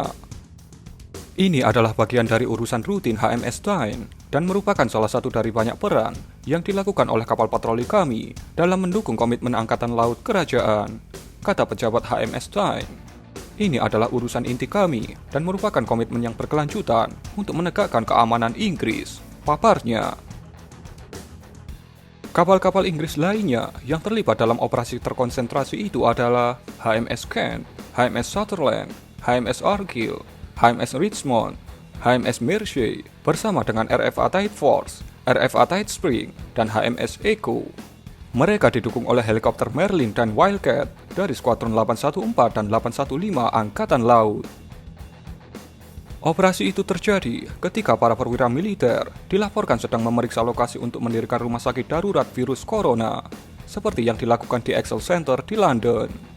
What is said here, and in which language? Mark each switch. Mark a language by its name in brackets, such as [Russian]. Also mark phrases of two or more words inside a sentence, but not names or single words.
[Indonesian] Ini adalah bagian dari urusan rutin HMS Tyne dan merupakan salah satu dari banyak peran yang dilakukan oleh kapal patroli kami dalam mendukung komitmen Angkatan Laut Kerajaan, kata pejabat HMS Tyne. Ini adalah urusan inti kami dan merupakan komitmen yang berkelanjutan untuk menegakkan keamanan Inggris, paparnya. Kapal-kapal Inggris lainnya yang terlibat dalam operasi terkonsentrasi itu adalah HMS Kent, HMS Sutherland, HMS Argyll, HMS Richmond, HMS Mersey bersama dengan RFA Tide Force, RFA Tide Spring, dan HMS Echo. Mereka didukung oleh helikopter Merlin dan Wildcat dari Skuadron 814 dan 815 Angkatan Laut. Operasi itu terjadi ketika para perwira militer dilaporkan sedang memeriksa lokasi untuk mendirikan rumah sakit darurat virus corona, seperti yang dilakukan di Excel Center di London.